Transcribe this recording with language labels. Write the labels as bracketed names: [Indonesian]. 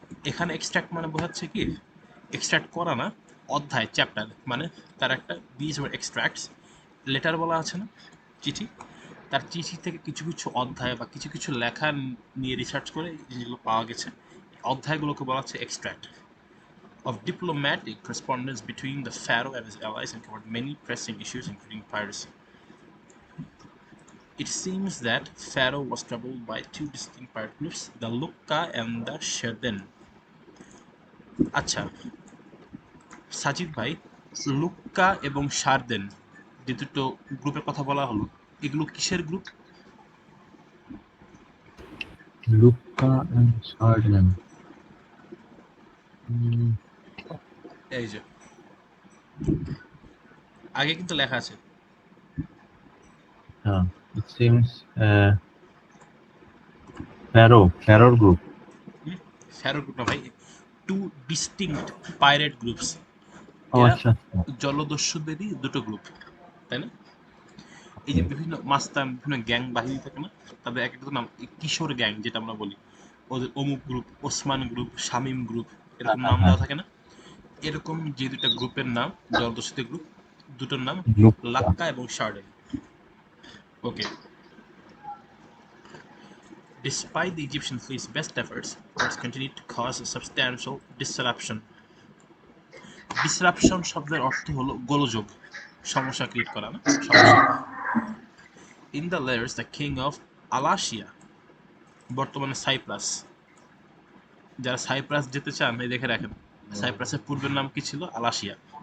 [Bangla] এখানে এক্সট্রাক্ট মানে বোঝাচ্ছে কি, এক্সট্রাক্ট করা না, অধ্যায়, চ্যাপ্টার, মানে তার একটা [English] these were extracts, [Bangla] লেটার বলা আছে না, চিঠি, তার চিঠি থেকে কিছু কিছু অধ্যায় বা কিছু কিছু লেখা নিয়ে রিসার্চ করে যেগুলো পাওয়া গেছে, অধ্যায়গুলোকে বলা হচ্ছে extract [English] of diplomatic correspondence between the pharaoh and his allies and covered many pressing issues including piracy. It seems that Pharaoh was troubled by two distinct pirate groups, the Lukka and the Sherden. [Bangla] আচ্ছা সাজিদ ভাই, লুক্কা এবং শারদেন যে দুটো গ্রুপের কথা বলা হলো, এগুলো কিসের গ্রুপ? Luka and শার্লেন। এই যে আগে কিন্তু লেখা আছে। [English] হ্যাঁ, it seems Pharaoh group. [Bangla] Faroe group না ভাই, টু ডিস্টিংক্ট পাইরেট গ্রুপস। ও এরা আচ্ছা, জলদস্যুদেরই দুটো গ্রুপ, তাই না? এই যে বিভিন্ন মাস্তান, বিভিন্ন গ্যাং বাহিনী থাকে না, তাদের এক একটা নাম, কিশোর গ্যাং যেটা আমরা বলি, ওদের অমুক group, Osman group, Shamim group, এরকম নাম দেওয়া থাকে না? এরকম যে দুটা গ্রুপের নাম, জলদস্যুদের গ্রুপ, দুটোর নাম লুকা। লাক্কা এবং শার্ডেন। [English] Okay, despite the Egyptian fleet's best efforts, it continued to cause a substantial disruption. [Bangla] Disruption শব্দের অর্থ হলো গোলযোগ, সমস্যা ক্রিয়েট করা, না সমস্যা। In the layers the king of আলাসিয়া, বর্তমানে সাইপ্রাস, যারা সাইপ্রাস যেতে চান এই দেখে রাখেন, সাইপ্রাসের পূর্বের নাম কি ছিল? আলাসিয়া।